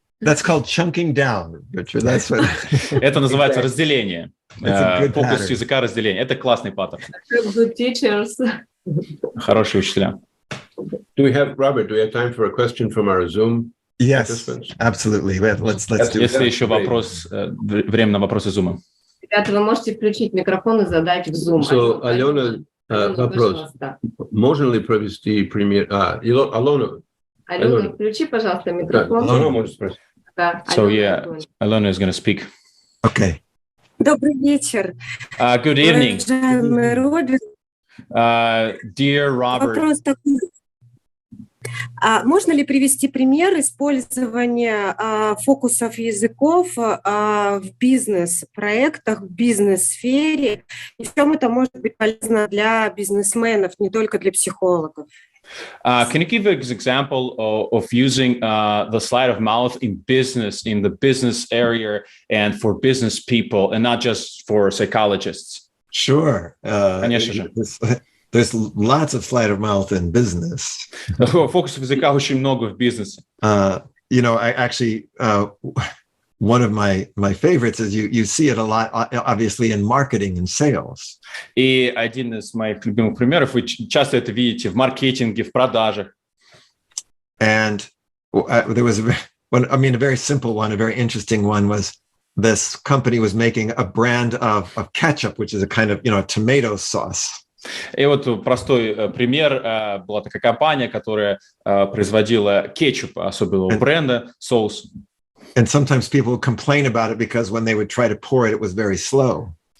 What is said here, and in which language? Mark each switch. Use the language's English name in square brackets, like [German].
[English] That's called chunking down, Richard. That's what... [Russian] Это называется разделение. Фокус языка разделение. Это классный паттерн. [English] Good teachers. [Russian] Хорошие учителя. [English] Robert, do we have time for a question from our Zoom? Yes, absolutely. Let's do it. [Russian] Если еще вопрос, время на вопросы Zoom. Ребята, вы можете включить микрофон и задать в Zoom. So, Алена, вопрос. Можно ли провести пример? Алена, включи, пожалуйста, микрофон. Алена может спросить. [English] So, yeah, Alona is going to speak. Okay. [Russian] Добрый вечер. [English] Good evening. [Russian] Уважаемый Роберт. [English] Dear Robert. [Russian] Вопрос такой. Можно ли привести пример использования фокусов языков в бизнес-проектах, в бизнес-сфере? И в чем это может быть полезно для бизнесменов, не только для психологов? [English] Can you give an example of using the sleight of mouth in business, in the business area, and for business people, and not just for psychologists? Sure. [Russian] Конечно же. [English] There's lots of sleight of mouth in business. [Russian] Фокусов языка очень много в бизнесе. [English] You know, I actually one of my favorites is you see it a lot, obviously, in marketing and sales. [Russian] И один из моих любимых примеров, вы часто это видите в маркетинге, в продажах. [English] And there was a very simple one, a very interesting one was this company was making a brand of ketchup, which is a kind of, a tomato sauce. [Russian] И вот простой пример. Была такая компания, которая производила кетчуп особенного бренда, соус. [English] And sometimes people would complain about it because when they would try to pour it, it was very slow.